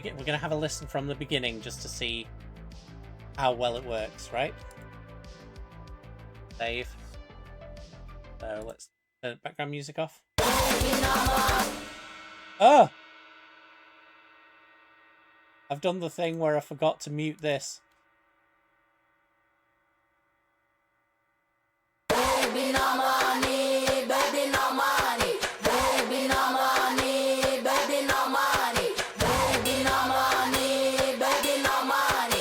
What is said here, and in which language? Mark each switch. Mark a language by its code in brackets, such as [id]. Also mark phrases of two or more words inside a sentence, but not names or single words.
[en] We're gonna have a listen from the beginning just to see how well it works, right? Save. So let's turn background music off. Oh! I've done the thing where I forgot to mute this. Baby, no money, baby, no money, baby, no money, baby, no money, baby, no money, baby, no money,